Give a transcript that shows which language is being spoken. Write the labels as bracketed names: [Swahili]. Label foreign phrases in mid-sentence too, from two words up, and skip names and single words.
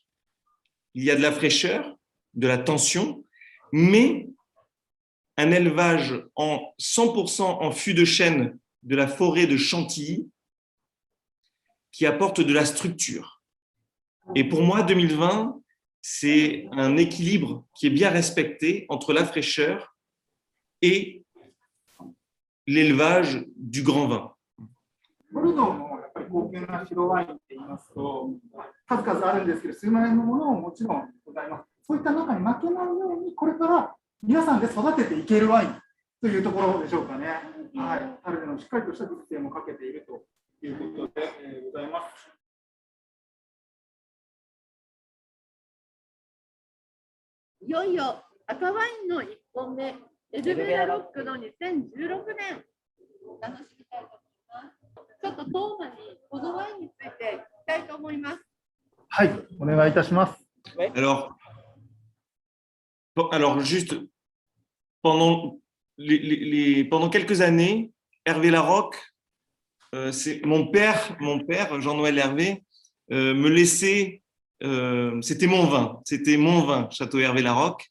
[French] Il y a de la fraîcheur, de la tension, mais un élevage en 100% en fût de chêne de la forêt de Chantilly qui apporte de la structure. Et pour moi, 2020, c'est un équilibre qui est bien respecté entre la fraîcheur et l'élevage du grand vin. [Japanese] ボルドーのやっぱり高級な白ワインって言いますと、数々あるんですけど、数万円のものももちろんございます。そういった中に負けないように、これから皆さんで育てていけるワインというところでしょうかね。はい、タルデのしっかりとした熟成もかけているということで、ございます。いよいよ赤ワインの1本目、エルベラロックの2016年、楽しみたいと思います。ちょっとトーマにこのワインについて聞きたいと思います。はい、お願いいたします。 [French] Alors juste, pendant quelques années, Hervé Larocque, c'est mon père Jean-Noël Hervé, me laissait, c'était mon vin, Château Hervé Larocque.